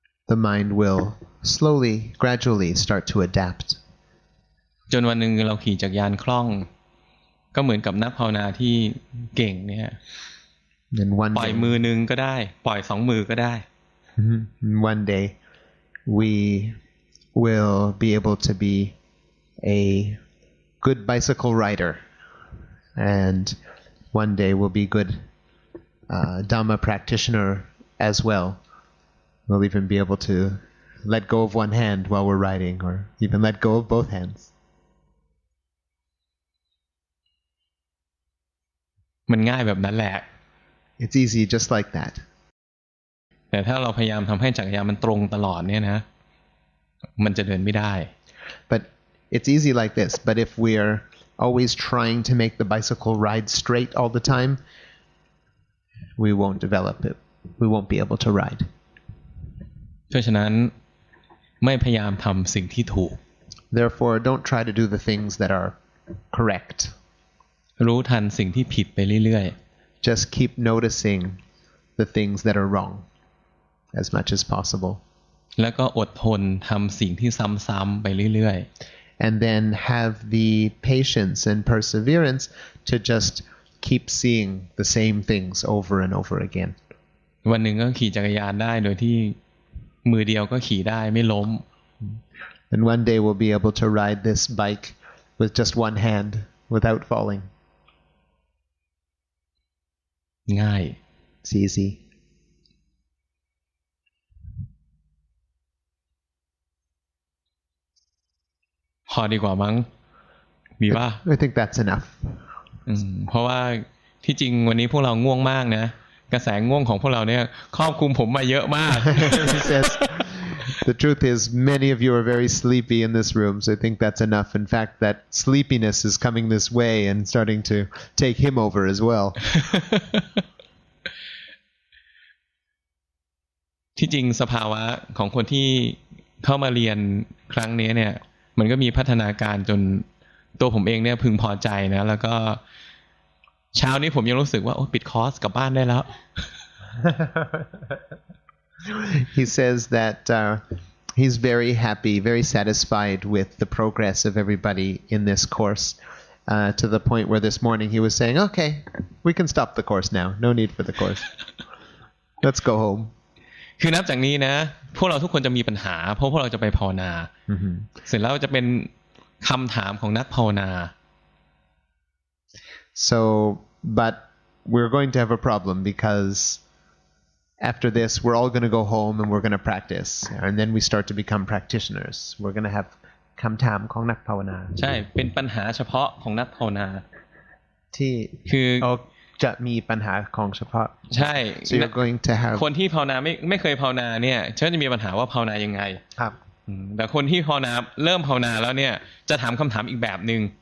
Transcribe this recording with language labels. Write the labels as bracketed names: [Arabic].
[English] The mind will slowly, gradually start to adapt. [Thai] จนวันหนึ่งเราขี่จักรยานคล่องก็เหมือนกับนักภาวนาที่เก่งเนี่ยปล่อยมือนึงก็ได้ปล่อยสองมือก็ได้ [English] One day we will be able to be a good bicycle rider, and one day we'll be good Dhamma practitioner as well. We'll even be able to let go of one hand while we're riding, or even let go of both hands. [Thai] มันง่ายแบบนั้นแหละ [English] It's easy just like that. [Thai] แต่ถ้าเราพยายามทำให้จักรยานมันตรงตลอดเนี่ยนะมันจะเดินไม่ได้ [English] But it's easy like this. But if we're always trying to make the bicycle ride straight all the time, we won't develop it. We won't be able to ride. [Thai] เพราะฉะนั้นไม่พยายามทำสิ่งที่ถูก [English] Therefore, don't try to do the things that are correct. [Thai] รู้ทันสิ่งที่ผิดไปเรื่อย [English] Just keep noticing the things that are wrong as much as possible. [Thai] ๆแล้วก็อดทนทำสิ่งที่ซ้ำๆไปเรื่อย [English] And then have the patience and perseverance to just keep seeing the same things over and over again. [Thai] ๆวันหนึ่งก็ขี่จักรยานได้โดยที่มือเดียวก็ขี่ได้ไม่ล้ม [English] And one day we'll be able to ride this bike with just one hand without falling. [Thai] ง่าย [English] It's easy. [Thai] พอดีกว่ามั้งดีป่ะ [English] I think that's enough. [Thai] เพราะว่าที่จริงวันนี้พวกเราง่วงมากนะกระแสง่วงของพวกเราเนี่ยครอบคลุมผมมาเยอะมาก [English] He says, the truth is, many of you are very sleepy in this room, so I think that's enough. In fact, that sleepiness is coming this way and starting to take him over as well. [Thai] ที่จริงสภาวะของคนที่เข้ามาเรียนครั้งนี้เนี่ยมันก็มีพัฒนาการจนตัวผมเองเนี่ยพึงพอใจนะแล้วก็เช้านี้ผมยังรู้สึกว่าโอ้ปิดคอร์สกลับบ้านได้แล้ว [English] He says that he's very happy, very satisfied with the progress of everybody in this course, to the point where this morning he was saying, okay, we can stop the course now. No need for the course. Let's go home. [Thai] คือนับจากนี้นะพวกเราทุกคนจะมีปัญหาเพราะพวกเราจะไปภาวนา เสร็จแล้วจะเป็นคำถามของนักภาวนา [English] So, but we're going to have a problem because after this, we're all going to go home and we're going to practice. And then we start to become practitioners. We're going to have [Thai] คำถามของนักภาวนา ใช่เป็นปัญหาเฉพาะของนักภาวนา ที่ คือ จะมีปัญหาของเฉพาะ ใช่ [English] So you're going to have [Thai] คนที่ภาวนาไม่เคยภาวนาเนี่ยจะมีปัญหาว่าภาวนายังไง ครับ แต่คนที่ภาวนาเริ่มภาวนาแล้วเนี่ยจะถามคำถามอีกแบบนึง